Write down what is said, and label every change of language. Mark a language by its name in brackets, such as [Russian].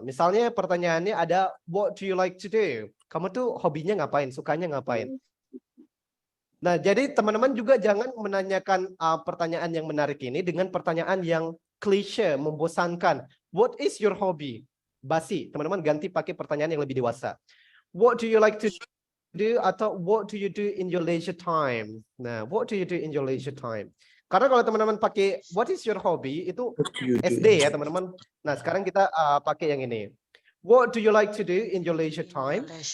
[Indonesian] Misalnya pertanyaannya ada, [English] what do you like to do? [Indonesian] Kamu tuh hobinya ngapain? Sukanya ngapain? Nah, jadi teman-teman juga jangan menanyakan pertanyaan yang menarik ini dengan pertanyaan yang klise, membosankan. [English] What is your hobby? [Indonesian] Basi. Teman-teman ganti pakai pertanyaan yang lebih dewasa. [English] What do you like to do? Atau what do you do in your leisure time? Nah, what do you do in your leisure time? [Indonesian] Karena kalau teman-teman pakai [English] what is your hobby, [Indonesian] itu SD ya teman-teman. Nah, sekarang kita pakai yang ini. [English] What do you like to do in your leisure time?